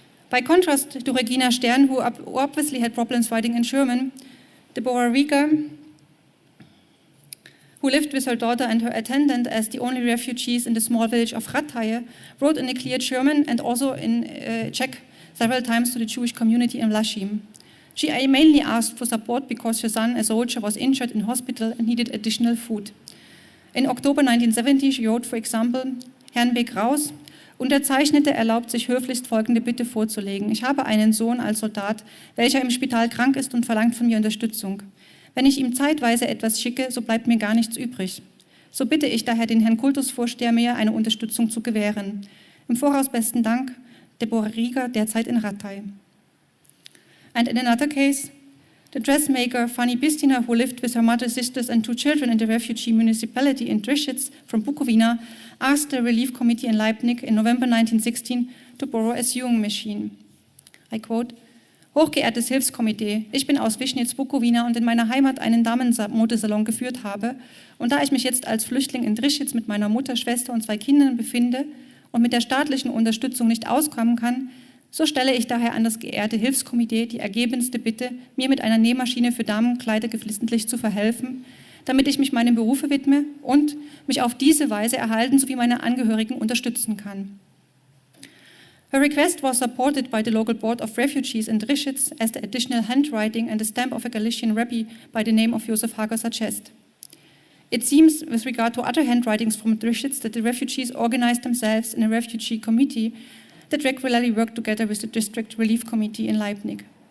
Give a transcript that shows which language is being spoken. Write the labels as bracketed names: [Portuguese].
[English] By contrast to Regina Stern, who obviously had problems writing in German, Deborah Rieger, who lived with her daughter and her attendant as the only refugees in the small village of Rattaje, wrote in a clear German and also in Czech several times to the Jewish community in Vlašim. She mainly asked for support because her son, a soldier, was injured in hospital and needed additional food. In October 1970, she wrote, for example, Herrn B. Kraus, [German] Unterzeichnete erlaubt sich höflichst folgende Bitte vorzulegen. Ich habe einen Sohn als Soldat, welcher im Spital krank ist und verlangt von mir Unterstützung. Wenn ich ihm zeitweise etwas schicke, so bleibt mir gar nichts übrig. So bitte ich daher den Herrn Kultusvorsteher, mir eine Unterstützung zu gewähren. Im Voraus besten Dank, Deborah Rieger, derzeit in Ratay. [English] And in another case, the dressmaker Fanny Bistina, who lived with her mother, sisters and 2 children in the refugee municipality in Držić from Bukovina, asked the relief committee in Leipzig in November 1916 to borrow a sewing machine. I quote, [German] Hochgeehrtes Hilfskomitee, ich bin aus Wischnitz-Bukowina und in meiner Heimat einen Damenmodesalon geführt habe. Und da ich mich jetzt als Flüchtling in Držić mit meiner Mutter, Schwester und 2 Kindern befinde und mit der staatlichen Unterstützung nicht auskommen kann, so stelle ich daher an das geehrte Hilfskomitee die ergebenste Bitte, mir mit einer Nähmaschine für Damenkleider geflissentlich zu verhelfen, damit ich mich meinem Berufe widme und mich auf diese Weise erhalten sowie meine Angehörigen unterstützen kann. [English] Her request was supported by the local board of refugees in Držić as the additional handwriting and the stamp of a Galician rabbi by the name of Josef Hager suggest. It seems, with regard to other handwritings from Držić, that the refugees organized themselves in a refugee committee that regularly worked together with the district relief committee in Leipzig.